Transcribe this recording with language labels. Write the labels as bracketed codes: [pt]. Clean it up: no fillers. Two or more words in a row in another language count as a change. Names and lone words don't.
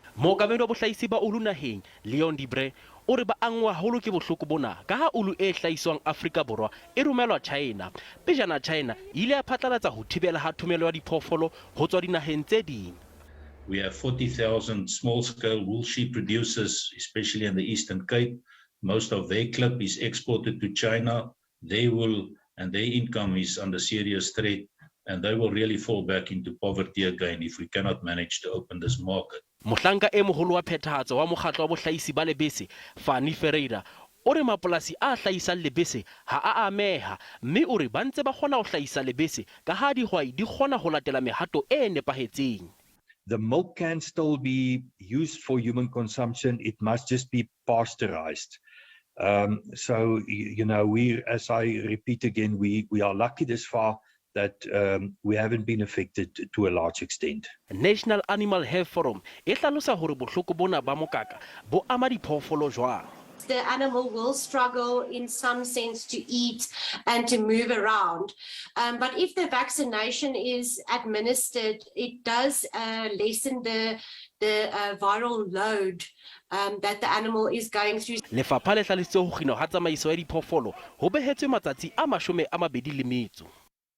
[st] Mookamedi wa bohlahisi ba ulu naheng Leon Dibre o re ba angwa haholo ke bohloko bona ka ha ulu e hlahiswang Afrika Borwa e romelwa China. Pejana China ile ya phatlalatsa ho thibela ha thomelo ya diphoofolo ho tswa dinaheng tse ding. [en] We have 40,000 small-scale wool sheep producers, especially in the Eastern Cape. Most of their clip is exported to China. Their wool and their income is under serious threat, and they will really fall back into poverty again if we cannot manage to open this market. [st] Mohlanka e moholo wa phethahatso wa mokgatlo wa bohlahisi ba lebese, Fani Ferreira, o re mapolasi a hlahisang lebese ha a ameha, mme o re ba ntse ba kgona ho hlahisa lebese ka ha dihwai di kgona ho latela mehato e nepahetseng. [en] The milk can still be used for human consumption. It must just be pasteurized. So, you know, as I repeat again, we are lucky this far that we haven't been affected to a large extent. [st] National Animal Health Forum e hlalosa hore bohloko bona ba mokaka bo ama diphoofolo jwang. [en] The animal will struggle in some sense to eat and to move around. But if the vaccination is administered, it does lessen the viral load that the animal is going through. [st] Lefapha le hlalositse ho kginwa ha tsamaiso ya diphoofolo ho behetswe matsatsi a 20.